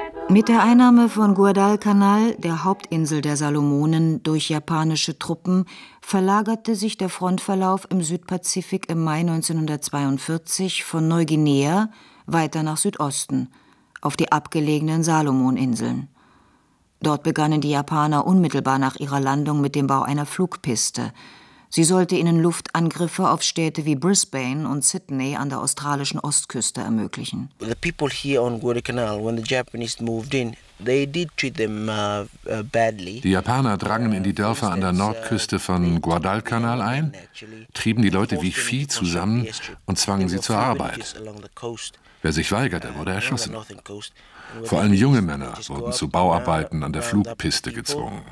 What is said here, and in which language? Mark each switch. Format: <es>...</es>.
<de>Mit der Einnahme von Guadalcanal, der Hauptinsel der Salomonen, durch japanische Truppen, verlagerte sich der Frontverlauf im Südpazifik im Mai 1942 von Neuguinea weiter nach Südosten, auf die abgelegenen Salomoninseln. Dort begannen die Japaner unmittelbar nach ihrer Landung mit dem Bau einer Flugpiste. Sie sollte ihnen Luftangriffe auf Städte wie Brisbane und Sydney an der australischen Ostküste ermöglichen.</de> <en>The people here on Guadalcanal, when the Japanese moved in, they did treat them badly.</en> <de>Die Japaner drangen in die Dörfer an der Nordküste von Guadalcanal ein, trieben die Leute wie Vieh zusammen und zwangen sie zur Arbeit. Wer sich weigerte, wurde erschossen. Vor allem junge Männer wurden zu Bauarbeiten an der Flugpiste gezwungen.</de>